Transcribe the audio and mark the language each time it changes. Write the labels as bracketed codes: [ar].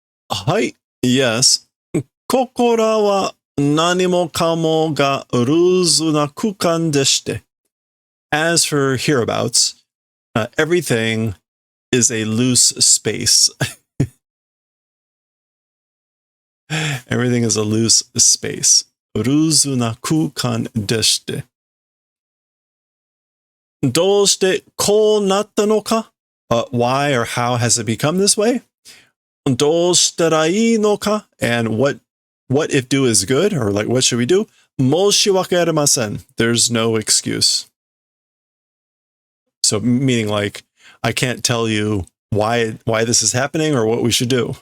[en] Hi. Yes. [ja] Kokora wa nani mo kamo ga ruzu na kukan deshite. [en] As for hereabouts, everything is a loose space. Everything is a loose space. [ja] Ruzu na kukan deshite. どうしてこうなったのか? [en] Why or how has it become this way? [ja] どうしたらいいのか? [en] And what if do is good? Or like, what should we do? [ja] 申し訳ありません. [en] There's no excuse. So meaning like, I can't tell you why this is happening or what we should do.